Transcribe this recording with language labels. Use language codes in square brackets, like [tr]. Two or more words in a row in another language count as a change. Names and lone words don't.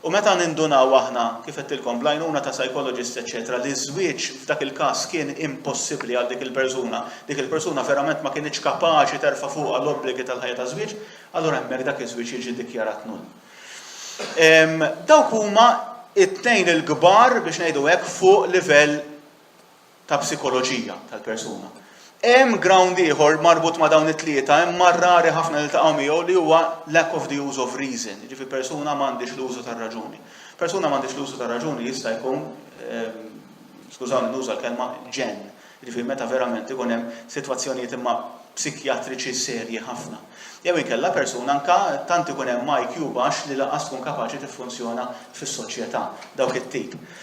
[mt] U meta nindunaw aħna kif qedtilkom bl-għajnuna ta' psychologist eċetera li żwieġ f'dak il-każ kien impossibbli għal dik il-persuna verament ma kienx kapaċi terfa' fuqha l-obbligi tal-ħajja ta' żwieġ, allura hemmhekk dak iż-żwieġ jiġi ddikjarat null. Dawk huma it-tnejn il-kbar biex ngħidu hekk fuq livell ta' psikoloġija tal-persuna. Hemm ground ieħor marbut ma' dawn it-tlieta, hemm rari ħafna niltaqgħu miegħu li huwa [en] lack of the use of reason. [mt] Jiġifieri persuna m'għandix l-użu tar-raġuni. Persuna m'għandix l-użu tar-raġuni jista' jkun, skużawni nuża l-kelma ġenn. Jiġifieri meta verament ikun hemm sitwazzjonijiet imma psikjatriċi serji ħafna. Jew inkella persuna anke tant ikun hemm IQ baxx li lanqas tkun kapaċi tiffunzjona fis-soċjetà dawk it-tip.